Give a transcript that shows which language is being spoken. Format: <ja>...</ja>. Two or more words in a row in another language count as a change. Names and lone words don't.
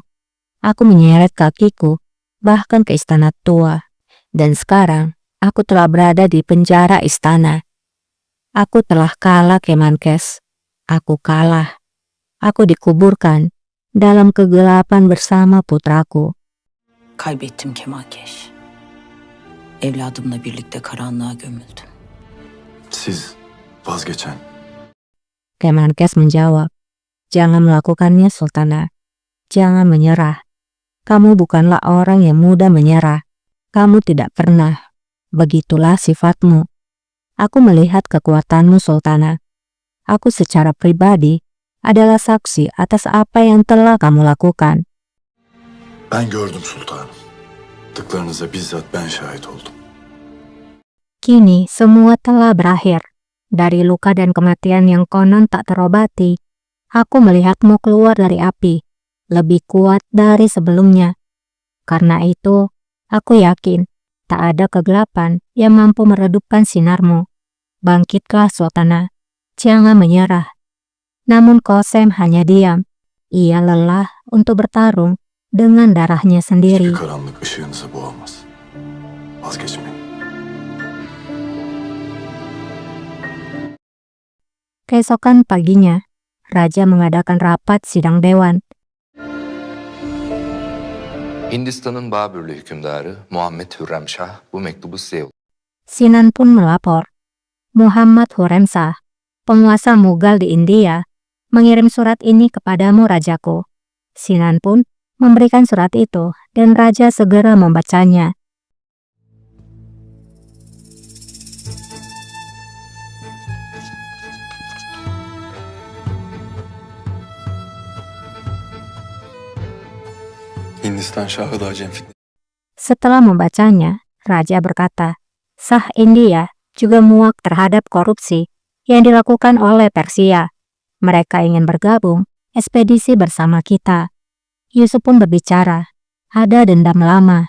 <id>Aku menyeret kakiku bahkan ke istana tua. Dan sekarang aku telah berada di penjara istana. Aku telah kalah, Kemenkes. Aku kalah. Aku dikuburkan dalam kegelapan bersama putraku."</id> <tr>Kaybettim Kemalkeş. Evladımla birlikte karanlığa gömüldüm. Siz vazgeçen,</tr> <id>Kemenkes menjawab, "Jangan melakukannya, Sultana. Jangan menyerah. Kamu bukanlah orang yang mudah menyerah. Kamu tidak pernah. Begitulah sifatmu. Aku melihat kekuatanmu, Sultana. Aku secara pribadi adalah saksi atas apa yang telah kamu lakukan."</id> <tr>ben gördüm sultanım. Tıklarınıza bizzat ben şahit oldum.</tr> <id>Kini semua telah berakhir. Dari luka dan kematian yang konon tak terobati, aku melihatmu keluar dari api, lebih kuat dari sebelumnya. Karena itu, aku yakin tak ada kegelapan yang mampu meredupkan sinarmu. Bangkitlah, Sultana. Jangan menyerah. Namun Qasem hanya diam. Ia lelah untuk bertarung dengan darahnya sendiri.</id> <tr>Hiçbir karanlık ışığınızı boğamaz. Vazgeçmeyin.</tr> <id>Keesokan paginya, Raja mengadakan rapat sidang dewan.</id> <tr>Hindistan'ın Babürlü hükümdarı Muhammed Hürremşah bu mektubu size yolladı.</tr> <id>Sinan pun melapor. Muhammad Hurremshah, penguasa Mughal di India, mengirim surat ini kepadamu, Rajaku. Sinan pun memberikan surat itu dan Raja segera membacanya.</id> <tr>Hindistan Şahı da Cem fitnesi.</tr> <id>Setelah membacanya, Raja berkata, "Shah India juga muak terhadap korupsi yang dilakukan oleh Persia. Mereka ingin bergabung ekspedisi bersama kita." Yusuf pun berbicara, "Ada dendam lama.</id>